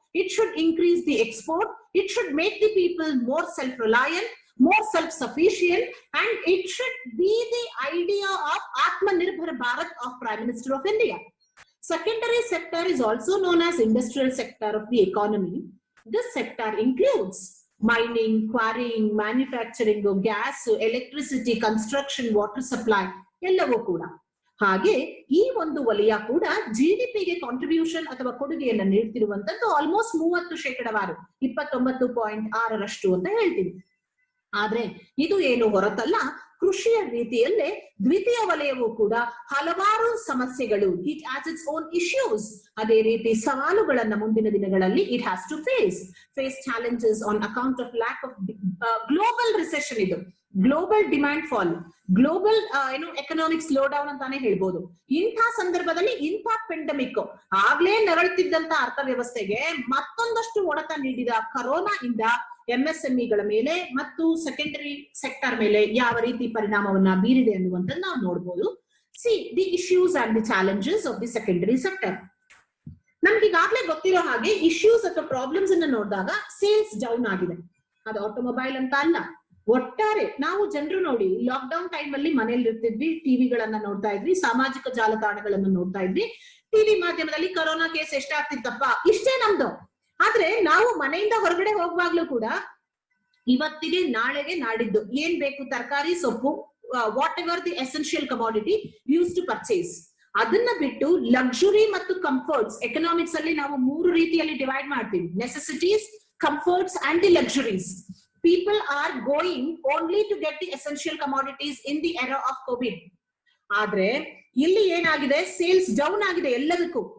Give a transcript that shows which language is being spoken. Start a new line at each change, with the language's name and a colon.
English: It should increase the export, it should make the people more self-reliant, more self-sufficient, and it should be the idea of Atmanirbhar Bharat of Prime Minister of India. Secondary sector is also known as industrial sector of the economy. This sector includes mining, quarrying, manufacturing, gas, electricity, construction, water supply,
Kannada: ಎಲ್ಲವೂ ಕೂಡ. ಹಾಗೆ ಈ ಒಂದು ವಲಯ ಕೂಡ GDPಗೆ contribution ಅಥವಾ ಕೊಡುಗೆಯನ್ನ ನೀಡ್ತಿರುವಂತದ್ದು almost 30%, 29.6% ಅಂತ ಹೇಳ್ತೀವಿ. ಆದ್ರೆ ಇದು ಏನು ಹೊರತಲ್ಲ, ಕೃಷಿಯ ರೀತಿಯಲ್ಲೇ ದ್ವಿತೀಯ ವಲಯವೂ ಕೂಡ ಹಲವಾರು ಸಮಸ್ಯೆಗಳು,
English: it has its own issues,
Kannada: ಅದೇ ರೀತಿ ಸವಾಲುಗಳನ್ನ ಮುಂದಿನ ದಿನಗಳಲ್ಲಿ
English: It has to face challenges on account of lack of global recession.
Kannada: ಇದು global demand fall, global economic slow down ಅಂತಾನೆ ಹೇಳ್ಬೋದು. ಇಂಥ ಸಂದರ್ಭದಲ್ಲಿ ಇಂಥ ಪೆಂಡಮಿಕ್ ಆಗ್ಲೇ ನರಳುತ್ತಿದ್ದಂತ ಅರ್ಥವ್ಯವಸ್ಥೆಗೆ ಮತ್ತೊಂದಷ್ಟು ಹೊಡೆತ ನೀಡಿದ ಕರೋನಾ ಇಂದ MSMEಗಳ ಮೇಲೆ ಮತ್ತು ಸೆಕೆಂಡರಿ ಸೆಕ್ಟರ್ ಮೇಲೆ ಯಾವ ರೀತಿ ಪರಿಣಾಮವನ್ನ ಬೀರಿದೆ ಅನ್ನುವಂಥದ್ದು ನಾವು ನೋಡ್ಬೋದು.
English: See the issues and the challenges of the secondary sector.
Kannada: ನಮ್ಗೆ ಈಗಾಗಲೇ ಗೊತ್ತಿರೋ ಹಾಗೆ ಇಶ್ಯೂಸ್ ಅಥವಾ ಪ್ರಾಬ್ಲಮ್ಸ್ ಅನ್ನ ನೋಡಿದಾಗ ಸೇಲ್ಸ್ ಡೌನ್ ಆಗಿದೆ. ಅದು ಆಟೋಮೊಬೈಲ್ ಅಂತ ಅಲ್ಲ, ಒಟ್ಟಾರೆ ನಾವು ಜನರು ನೋಡಿ ಲಾಕ್ ಡೌನ್ ಟೈಮ್ ಅಲ್ಲಿ ಮನೇಲಿ ಇರ್ತಿದ್ವಿ, ಟಿವಿಗಳನ್ನ ನೋಡ್ತಾ ಇದ್ವಿ, ಸಾಮಾಜಿಕ ಜಾಲತಾಣಗಳನ್ನ ನೋಡ್ತಾ ಇದ್ವಿ, ಟಿವಿ ಮಾಧ್ಯಮದಲ್ಲಿ ಕೊರೋನಾ ಕೇಸ್ ಎಷ್ಟಾಗ್ತಿತ್ತಪ್ಪ, ಇಷ್ಟೇ ನಮ್ದು. ಆದ್ರೆ ನಾವು ಮನೆಯಿಂದ ಹೊರಗಡೆ ಹೋಗುವಾಗ್ಲೂ ಕೂಡ ಇವತ್ತಿಗೆ ನಾಳೆಗೆ ನಾಡಿದ್ದು ಏನ್ ಬೇಕು ತರಕಾರಿ ಸೊಪ್ಪು,
English: whatever the essential commodity use to purchase,
Kannada: ಅದನ್ನ ಬಿಟ್ಟು ಲಕ್ಸುರಿ ಮತ್ತು ಕಂಫರ್ಟ್ಸ್, ಎಕನಾಮಿಕ್ಸ್ ಅಲ್ಲಿ ನಾವು 3 ರೀತಿಯಲ್ಲಿ ಡಿವೈಡ್ ಮಾಡ್ತೀವಿ, necessities, comforts and the luxuries.
English: People are going only to get the essential commodities in the era of COVID.
Kannada: ಆದ್ರೆ ಇಲ್ಲಿ ಏನಾಗಿದೆ, ಸೇಲ್ಸ್ ಡೌನ್ ಆಗಿದೆ ಎಲ್ಲದಕ್ಕೂ.